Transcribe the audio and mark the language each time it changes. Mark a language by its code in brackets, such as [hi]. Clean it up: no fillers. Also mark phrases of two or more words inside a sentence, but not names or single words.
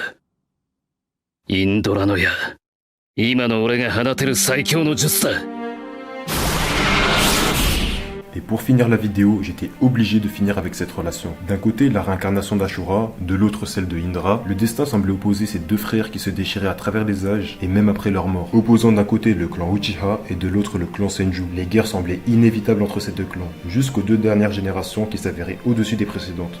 [ja] インドラの矢、今の俺が放てる最強の術だ。 [fr] Et pour finir la vidéo, j'étais obligé de finir avec cette relation. D'un côté, la réincarnation d'Ashura, de l'autre celle de Indra, le destin semblait opposer ces deux frères qui se déchiraient à travers les âges et même après leur mort. Opposant d'un côté le clan Uchiha et de l'autre le clan Senju. Les guerres semblaient inévitables entre ces deux clans, jusqu'aux deux dernières générations qui s'avéraient au-dessus des précédentes.